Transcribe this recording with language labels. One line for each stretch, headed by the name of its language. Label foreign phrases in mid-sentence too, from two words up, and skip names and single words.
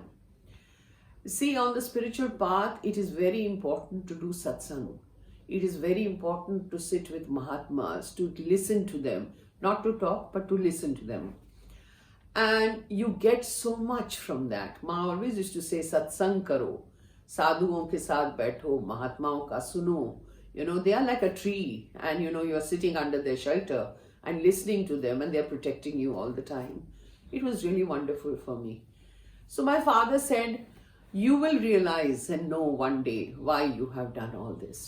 English: See, on the spiritual path, it is very important to do satsang. It is very important to sit with Mahatmas, to listen to them, not to talk, but to listen to them. And you get so much from that. Ma always used to say,
Hindi: सत्संग करो, साधुओं के साथ बैठो, महात्माओं का सुनो.
English: They are like a tree, and you are sitting under their shelter and listening to them, and they are protecting you all the time. It was really wonderful for me. So my father said, you will realize and know one day why you have done all this.